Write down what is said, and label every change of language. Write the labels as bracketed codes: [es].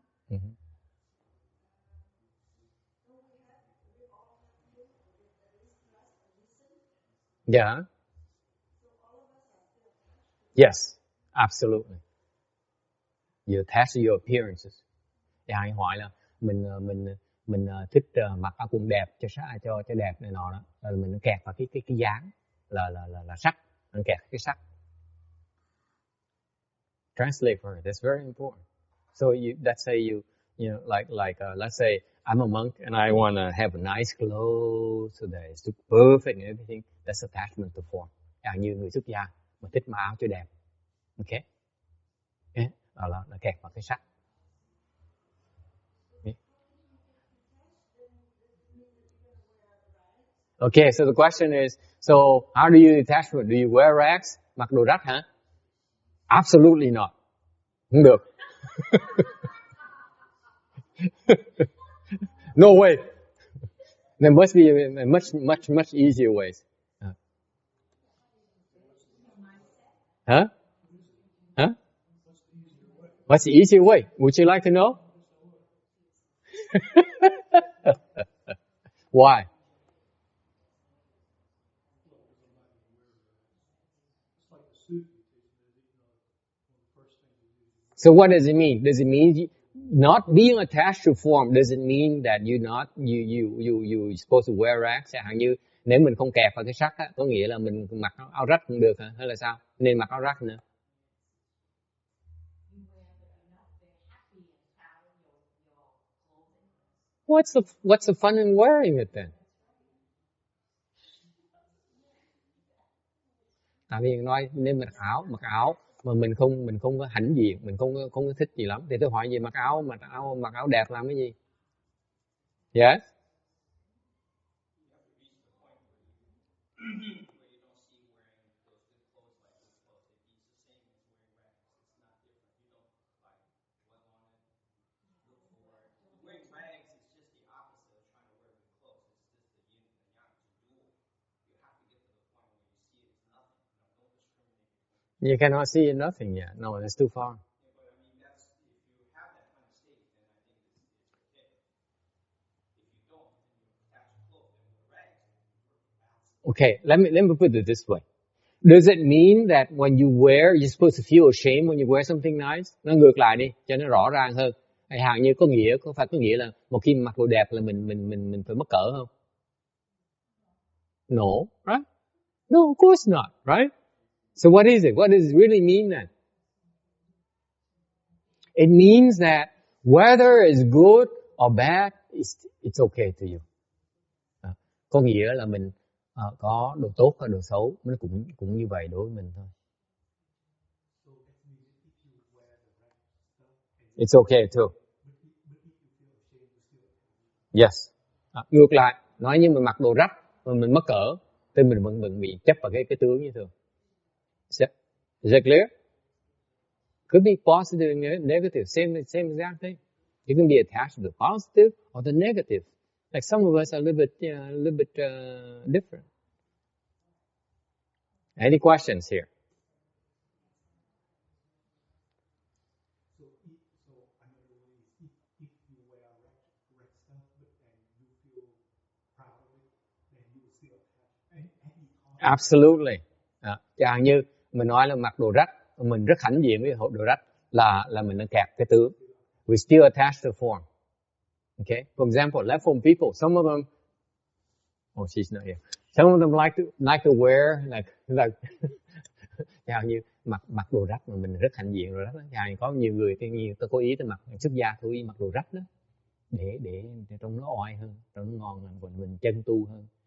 [en] Mm-hmm. Yeah. Yes, absolutely. You attach your appearances. [vi] Ai hỏi là mình thích mặc áo quần đẹp cho đẹp này nọ đó, là mình kẹt vào cái dáng là sắc, mình kẹt cái sắc. [en] Translate for her. That's very important. So let's say you know let's say I'm a monk and I want to have a nice clothes today, it's perfect and everything. That's attachment to form. [vi] Như người xuất gia mà thích mặc áo cho đẹp. Okay. Đó là kẹt vào cái sắc. [en] Okay, so the question is, so how do you detach from it? Do you wear rags? [vi] Mặc đồ rách hả? [en] Absolutely not. [vi] Không được. [en] No way. There must be much easier ways. Huh? What's the easier way? Would you like to know? Why? So what does it mean? Does it mean not being attached to form? Does it mean that you supposed to wear rags? [vi] Chẳng hạn như nếu mình không kẹp vào cái sắc á, có nghĩa là mình mặc áo rách cũng được hả? Hay là sao? Nên mặc áo rách nữa. [en] What's the fun in wearing it then? [vi] Tại vì nói nên mặc áo mà mình không có hãnh diện, mình không có thích gì lắm, thì tôi hỏi gì mặc áo đẹp làm cái gì? [en] Yes. You cannot see nothing yet. No, it's too far. Okay, let me put it this way. Does it mean that when you wear, you're supposed to feel ashamed when you wear something nice? [vi] Nó ngược lại đi, cho nó rõ ràng hơn. Hay hàng như có nghĩa là một khi mặc đồ đẹp là mình phải mắc cỡ không? [en] No, right? No, of course not, right? So what is it? What does it really mean then? It means that whether it's good or bad, it's okay to you. [vi] Có nghĩa là mình có đồ tốt hay đồ xấu, nó cũng như vậy đối với mình thôi. [en] It's okay too. [vi] Yes. Ngược lại, nói như mình mặc đồ rách mà mình mắc cỡ, thì mình vẫn bị chấp vào cái tướng như thường. [en] Is that clear? Could be positive and negative, same exact thing. You can be attached to the positive or the negative. Like some of us are a little bit different. Any questions here? Absolutely. [vi] Chẳng như mình nói là mặc đồ rách, mình rất hãnh diện với đồ rách là mình đang kẹt cái tướng. [en] We still attached to form. Okay. For example, left home people, some of them, oh, she's not here. Some of them like to wear like [vi] chẳng như mặc đồ rách mà mình rất hãnh diện đồ rách. Chẳng như có nhiều người tôi có ý tôi mặc xuất gia tôi ý mặc đồ rách đó để trong nó oai hơn, trong nó ngon hơn, còn mình chân tu hơn.